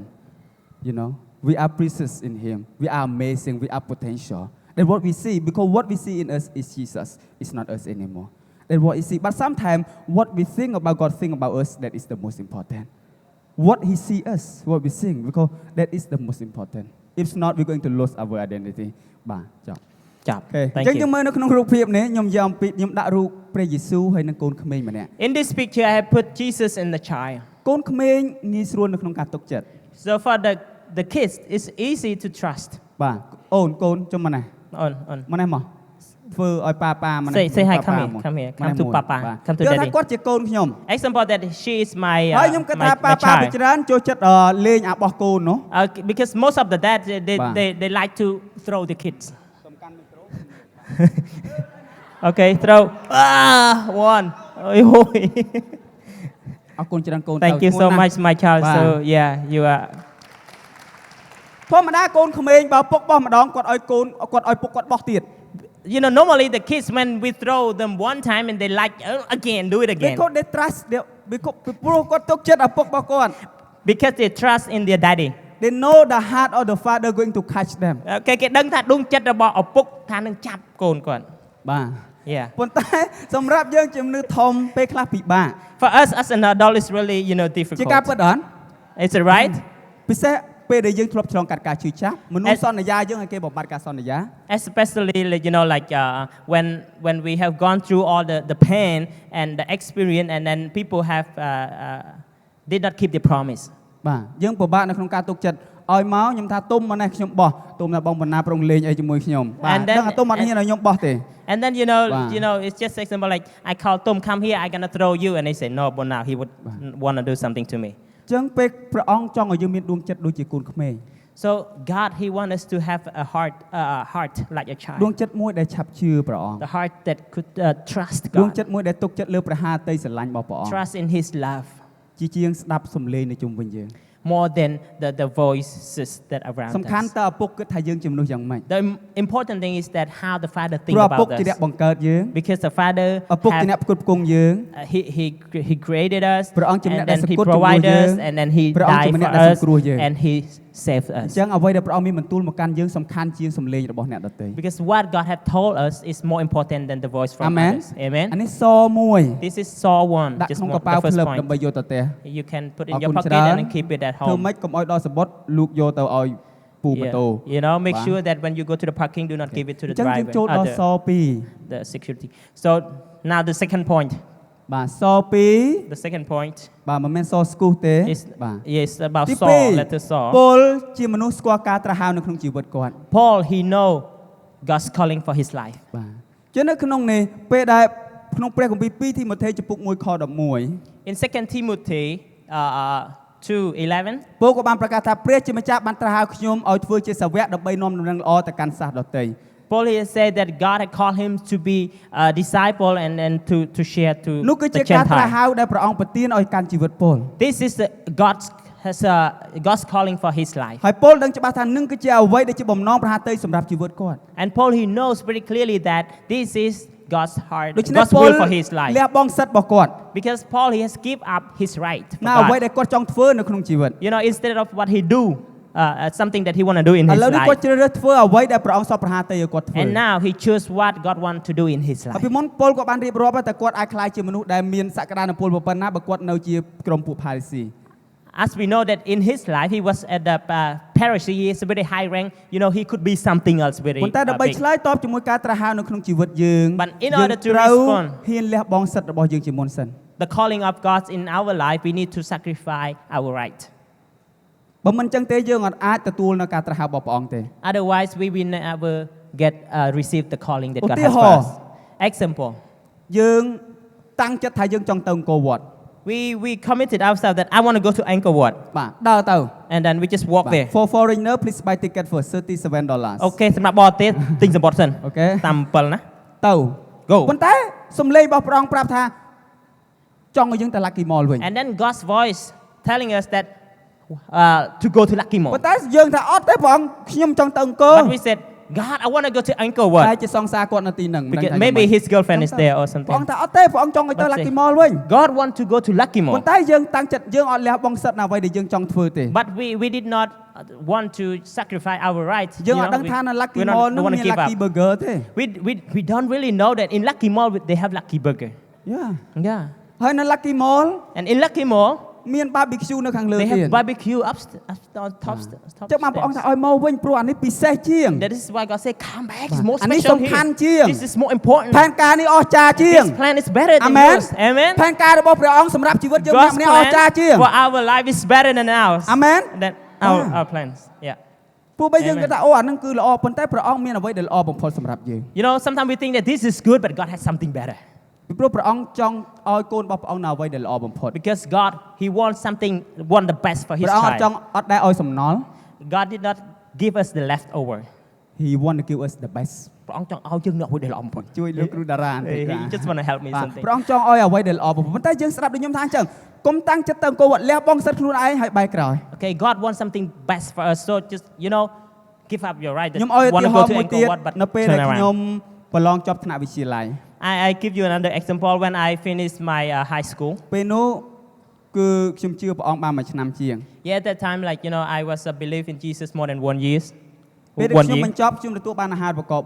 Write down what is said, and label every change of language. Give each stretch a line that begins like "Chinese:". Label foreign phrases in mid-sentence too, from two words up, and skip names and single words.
English: We are precious in Him. We are amazing. We are potential. That's what we see. Because what we see in us is Jesus. It's not us anymore. That's what we see. But sometimes what we think about God think about us, that is the most important. What He see us, what we sing, because that is the most important. If not, we're going to lose our identity.
Khmer: បាទចប់
English: Job.
Khmer: អញ្
English: Thank
Khmer: ចឹងខ្ញុំ
English: you.
Khmer: មើលនៅក្នុងរូបភាពនេះខ្ញុំយកអំពីខ្ញុំដាក់រូបព្រះយេស៊ូវហើយនឹងកូនក្មេងម្នាក់
English: In this picture, I have put Jesus and the child.
Khmer: កូនក្មេងងាយស្រួលនៅក្នុងការទុកចិត្ត
English: So for the kids, it's easy to trust.
Khmer: បាទអូនកូនចុះមកណា
English: On.
Khmer: មកនេះមកធ្វើឲ្យប៉ាប៉ាម្នាក់
English: Say hi,
Khmer: ប៉ា
English: come
Khmer: ប៉ា
English: here,
Khmer: មួយ
English: come here,
Khmer: ម្នាក់
English: come to
Khmer: មួយ
English: Papa,
Khmer: បាទ
English: come to
Khmer: យល់ថា
English: Daddy.
Khmer: គាត់ជាកូនខ្ញុំ
English: Example that she is my
Khmer: ហើយខ្ញុំគិតថា
English: my
Khmer: ប៉ាប៉ាពី
English: child.
Khmer: ច្រើនចូលចិត្តលេងអាបោះកូននោះ
English: Because most of the dads Bah. they like to throw the kids. Okay, throw. One.
Khmer: អរគុណច្រើនកូន
English: Thank you so much, my child. Bah. So yeah, you are.
Khmer: ធម្មតាកូនក្មេងបើពុកបោះម្ដងគាត់ឲ្យកូនគាត់ឲ្យពុកគាត់បោះទៀត
English: You know, normally the kids when we throw them one time and they like again, do it again. because they trust
Khmer: ព្រោះគាត់ទុកចិត្តឪពុករបស់គាត់
English: Because they trust in their daddy. they know the heart of the father going to catch them
Khmer: គេដឹងថាដួងចិត្តរបស់ឪពុកថានឹងចាប់កូនគាត់ បាទ
English: Yeah.
Khmer: ប៉ុន្តែសម្រាប់យើងជាមនុស្សធំពេលខ្លះពិបាក
English: For us as an adult it's really, you know,
Khmer: ជា
English: difficult.
Khmer: ការពិតអត់
English: Is it right?
Khmer: ពិសេសពេលដែលយើងធ្លាប់ឆ្លងកាត់ការឈឺចាប់មនុស្សសន្យាយើងឲ្យគេបំបត្តិការសន្យា
English: Especially, you know, like when we have gone through all the pain and the experience, and then people have did not keep the promise.
Khmer: បាទយើងពិបាកនៅក្នុងការទុកចិត្តឲ្យមកខ្ញុំថាទុំមកនេះខ្ញុំបោះទុំថាបងបណ្ណាប្រងលេងអីជាមួយខ្ញុំបាទ
English: And then-
Khmer: ដឹងថាទុំអត់ហ៊ានឲ្យខ្ញុំបោះទេ
English: And then Wow. you know, it's just example like I call Tom, come here, I'm gonna throw you, and they say no, but now he would want to do something to me.
Khmer: អញ្ចឹងពេលព្រះអង្គចង់ឲ្យយើងមានដួងចិត្តដូចជាកូនក្មេង
English: So God, He wants us to have a heart like a
Khmer: ដួង
English: child,
Khmer: ចិត្តមួយដែលឆាប់ជឿព្រះអង្គ
English: the heart that could trust
Khmer: ដួង
English: God,
Khmer: ចិត្តមួយដែលទុកចិត្តលើព្រះហាតីស្រឡាញ់របស់ព្រះអង្គ
English: trust in His love
Khmer: ជាជាងស្ដាប់សំឡេងនៅជុំវិញយើង
English: more than the voices that around
Khmer: សំខាន់
English: us.
Khmer: តើឪពុកគិតថាយើងជាមនុស្សយ៉ាងម៉េច
English: The important thing is that how the Father
Khmer: ព្រោះ
English: thinks
Khmer: ឪពុក
English: about
Khmer: ជាអ្នក
English: us,
Khmer: បង្កើតយើង
English: because the Father
Khmer: ឪពុកជាអ្នក
English: have,
Khmer: ផ្គត់ផ្គង់យើង
English: he created us,
Khmer: ព្រះអង្គជាម្នាក់
English: and
Khmer: ដែល
English: then
Khmer: ស
English: He
Khmer: ង្កត់ជំនួស
English: provided
Khmer: យើង
English: us, and then He
Khmer: ព្រះអង្គជា
English: died
Khmer: ម្នាក់
English: for
Khmer: ដែលស
English: us,
Khmer: ង្គ្រោះយើង
English: and He saved
Khmer: អ
English: us.
Khmer: ញ្ចឹងអ្វីដែលព្រះអង្គមានបន្ទូលមកកាន់យើងសំខាន់ជាងសំឡេងរបស់អ្នកដទៃ
English: Because what God has told us is more important than the voice from
Khmer: អាមែន
English: others. Amen.
Khmer: អានេះសមួយ
English: This is Saw 1,
Khmer: ដាក់
English: just
Khmer: ក្នុង
English: one,
Khmer: កប៉ាល់
English: the first
Khmer: ផ្លឹប
English: point.
Khmer: ដើម្បីយកទៅផ្ទះ
English: You can put in
Khmer: អរ
English: your
Khmer: គុណ
English: pocket
Khmer: ច្រើន
English: and then keep it at
Khmer: ធ្វើ
English: home.
Khmer: ម៉េចកុំឲ្យដល់សបុតលោកយកទៅឲ្យពូម៉ូតូ
English: You know, make Wow. sure that when you go to the parking, do not give it to
Khmer: អ
English: the
Khmer: ញ្ចឹងយើង
English: driver,
Khmer: ចូលដល់ស2
English: the security. So now the second point.
Khmer: បាទស2
English: The second point
Khmer: បាទមិនមែនសស្គូសទេ
English: is
Khmer: បាទ
English: yes about
Khmer: ទី
English: Saul,
Khmer: 2
English: letter Saul.
Khmer: ពលជាមនុស្សស្គាល់ការត្រាស់ហៅនៅក្នុងជីវិតគាត់
English: Paul, he know God's calling for his life.
Khmer: បាទជានៅក្នុងនេះពេលដែលក្នុងព្រះគម្ពីរ2ទីម៉ូថេជំពូក1ខ11
English: In 2 Timothy 2:11,
Khmer: ពលក៏បានប្រកាសថាព្រះជាម្ចាស់បានត្រាស់ហៅខ្ញុំឲ្យធ្វើជាសាវកដើម្បីនាំដំណឹងល្អទៅកាន់សាសដទៃ
English: Paul here said that God had called him to be a disciple and then to share to
Khmer: នោះគឺជា
English: the
Khmer: ការត្រាស់
English: Gentile.
Khmer: ហៅដែលព្រះអង្គប្រទានឲ្យកាន់ជីវិតពល
English: This is God's calling for his life.
Khmer: ហើយពលដឹងច្បាស់ថានឹងគឺជាអ្វីដែលជាបំណងព្រះហាតីសម្រាប់ជីវិតគាត់
English: And Paul, he knows very clearly that this is God's heart,
Khmer: ដូច្នេះ
English: God's
Khmer: ពល
English: will for his
Khmer: លះ
English: life.
Khmer: បង់សិទ្ធិរបស់គាត់
English: Because Paul, he has give up his right for
Khmer: ណាអ្វី
English: God.
Khmer: ដែលគាត់ចង់ធ្វើនៅក្នុងជីវិត
English: You know, instead of what he do, something that he want to do in
Khmer: ឥ
English: his
Khmer: ឡូវនេះគាត់
English: life.
Khmer: ជ្រើសរើសធ្វើអ្វីដែលព្រះអង្គសពព្រះហាតីឲ្យគាត់ធ្វើ
English: And now he chose what God want to do in his
Khmer: ហើយ
English: life.
Khmer: ពីមុនពលក៏បានរៀបរាប់តែគាត់អាចខ្លាយជាមនុស្សដែលមានសក្តានុពលប៉ុណ្ណាបើគាត់នៅជាក្រុមពួកផារីស៊ី
English: As we know that in his life, he was at the Pharisee, he is a very high rank. You know, he could be something else very
Khmer: ប៉ុន្តែដើម្បី
English: big.
Khmer: ឆ្លើយតបជាមួយការត្រាស់ហៅនៅក្នុងជីវិតយើង
English: But in
Khmer: យើង
English: order to
Khmer: ត្រូវ
English: respond-
Khmer: ហ៊ានលះបង់សិទ្ធិរបស់យើងជាមុនសិន
English: The calling of God in our life, we need to sacrifice our right.
Khmer: បើមិនចឹងទេយើងអាចទទួលនៅការត្រាស់ហៅរបស់ព្រះអង្គទេ
English: Otherwise, we will never get receive the calling that God has for
Khmer: ឧទាហរណ៍
English: us. Example,
Khmer: យើងតាំងចិត្តថាយើងចង់ទៅអង្គរវត្ត
English: we committed ourselves that I want to go to Angkor Wat,
Khmer: បាទដើរទៅ
English: and then we just walk
Khmer: បាទ
English: there. For foreigner please buy ticket for $37
Khmer: Okay, សម្រាប់បរទេសទិញសំបុត្រសិន អូខេ តាម7ណា ទៅ
English: Go.
Khmer: ប៉ុន្តែសំឡេងរបស់ព្រះអង្គប្រាប់ថាចង់ឲ្យយើងទៅ Lucky Mall វិញ
English: And then God's voice telling us that to go to Lucky Mall.
Khmer: ប៉ុន្តែយើងថាអត់ទេព្រះអង្គខ្ញុំចង់ទៅអង្គរ
English: But we said, God, I want to go to Angkor
Khmer: តែ
English: Wat.
Khmer: ជាសង្សារគាត់នៅទីហ្នឹងមិនដឹង
English: Because
Khmer: ថាយ៉ាង
English: maybe
Khmer: ម៉េច
English: his girlfriend is there or
Khmer: ព្រះ
English: something.
Khmer: អង្គថាអត់ទេព្រះអង្គចង់ឲ្យទៅ
English: But Lucky say-
Khmer: Mall វិញ
English: God want to go to Lucky
Khmer: ប៉ុ
English: Mall.
Khmer: ន្តែយើងតាំងចិត្តយើងអត់លះបង់សិទ្ធិណាអ្វីដែលយើងចង់ធ្វើទេ
English: But we did not want to sacrifice our rights.
Khmer: យើង
English: You
Khmer: អ
English: know,
Khmer: ត់ដឹងថានៅ Lucky
English: we Mall don't
Khmer: នោះ
English: want
Khmer: មាន
English: to give Lucky up.
Khmer: Burger ទេ
English: We don't really know that in Lucky Mall they have Lucky Burger. យ៉ា Yeah.
Khmer: ហើយនៅ Lucky Mall
English: And in Lucky Mall,
Khmer: មាន barbecue នៅខាងលើ
English: they
Khmer: ទៀត
English: have barbecue up on top
Khmer: ចឹងបានព្រះអង្គថា
English: stairs.
Khmer: ឲ្យមកវិញព្រោះអានេះពិសេសជាង
English: That is why God said, come back. It's more
Khmer: អានេះ
English: special
Khmer: សំខាន់ជាង
English: here. This is more important.
Khmer: ផែនការនេះអស្ចារ្យជាង
English: His plan is better than
Khmer: អាមែន
English: yours. Amen.
Khmer: ផែនការរបស់ព្រះអង្គសម្រាប់ជីវិតយើងម្នាក់
English: God's
Khmer: ម្នាក់អស្ចារ្យជាង
English: plan for our life is better than ours. Amen. Than our plans. Yeah.
Khmer: ព្រោះបើយើងគិតថាអូអានឹងគឺល្អប៉ុន្តែព្រះអង្គមានអ្វីដែលល្អបំផុតសម្រាប់យើង
English: You know, sometimes we think that this is good, but God has something better.
Khmer: ពីព្រោះព្រះអង្គចង់ឲ្យកូនរបស់ព្រះអង្គនៅអ្វីដែលល្អបំផុត
English: Because God, He want the best for His
Khmer: ព្រះអង្គអត់ចង់
English: child.
Khmer: អត់ដែលឲ្យសំណល់
English: God did not give us the leftover. He want to give us the best
Khmer: ព្រះអង្គចង់ឲ្យយើងនៅអ្វីដែលល្អបំផុត ជួយលោកគ្រូតារាបន្តិច
English: He just want to help me
Khmer: បាទ
English: something.
Khmer: ព្រះអង្គចង់ឲ្យអ្វីដែលល្អបំផុតប៉ុន្តែយើងស្ដាប់ដូចខ្ញុំថាអញ្ចឹងកុំតាំងចិត្តទៅអង្គលះបង់សិទ្ធិខ្លួនឯងឲ្យបែរក្រោយ
English: Okay, God wants something best for us, so just give up your right.
Khmer: ខ្ញុំឲ្យឧ
English: Want
Khmer: ទា
English: to
Khmer: ហ
English: go
Khmer: រណ៍
English: to
Khmer: មួយទៀត
English: Angkor Wat, but
Khmer: នៅពេល
English: turn
Khmer: ដែលខ្ញុំ
English: around.
Khmer: ប្រឡងចប់ថ្នាក់វិទ្យាល័យ
English: I give you another example when I finished my high school.
Khmer: ពេលនោះគឺខ្ញុំជឿព្រះអង្គបានមួយឆ្នាំជាង
English: Yeah, at that time, I was a belief in Jesus more than 1 year.
Khmer: ពេលដែលខ្ញុំបញ្ចប់ខ្ញុំទទួលបានអាហារូបករណ៍